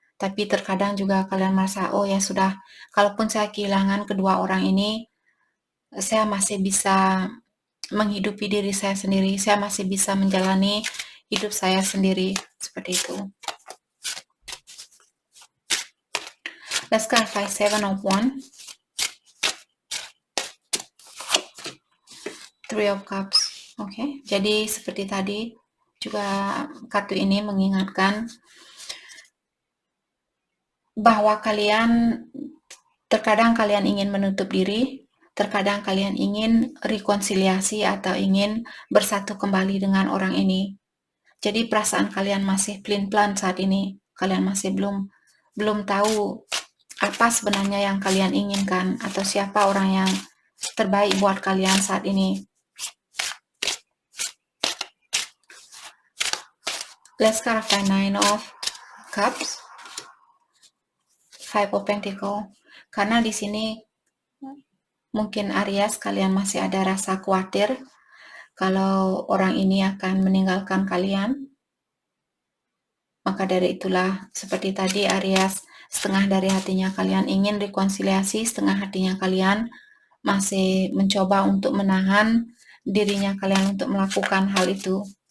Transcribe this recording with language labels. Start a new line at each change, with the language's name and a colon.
Indonesian: Tapi terkadang juga kalian merasa, oh ya sudah, kalaupun saya kehilangan kedua orang ini, saya masih bisa menghidupi diri saya sendiri, saya masih bisa menjalani hidup saya sendiri, seperti itu.
English: Let's clarify Seven of Wands, Three of Cups.
Indonesian: Oke, jadi seperti tadi juga kartu ini mengingatkan bahwa kalian terkadang kalian ingin menutup diri, terkadang kalian ingin rekonsiliasi atau ingin bersatu kembali dengan orang ini. Jadi perasaan kalian masih pelin-pelan saat ini. Kalian masih belum tahu apa sebenarnya yang kalian inginkan atau siapa orang yang terbaik buat kalian saat ini.
English: Let's clarify Nine of Cups, Five of Pentacles.
Indonesian: Karena di sini mungkin Aries, kalian masih ada rasa khawatir kalau orang ini akan meninggalkan kalian. Maka dari itulah seperti tadi Aries, setengah dari hatinya kalian ingin rekonsiliasi, setengah hatinya kalian masih mencoba untuk menahan dirinya kalian untuk melakukan hal itu.